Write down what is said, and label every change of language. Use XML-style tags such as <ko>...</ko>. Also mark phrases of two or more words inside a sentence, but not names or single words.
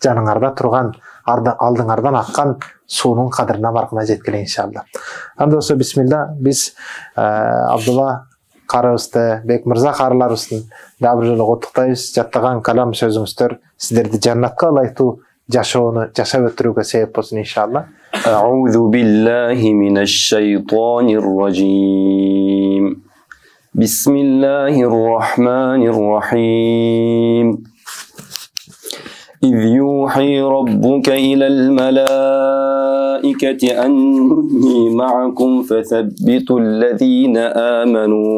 <ky>жаныңарда турган алдыңардан аккан суунун кадырына баркына жеткиле иншалла. Анда болсо бисмилла, биз Абдулла карыбызды, Бек мырза карыларыбыздын дагы бир жолу куттуктайбыз. Жаттаган калам сөзүңүздөр сиздерди жаннатка ылайыктуу жашоону жашап өтүрүүгө себеп болсун иншалла.</ky> <ar>أعوذ بالله من الشيطان الرجيم بسم الله الرحمن الرحيم إذ يوحي ربك إلى الملائكة أني معكم فثبتوا الذين آمنوا</ar>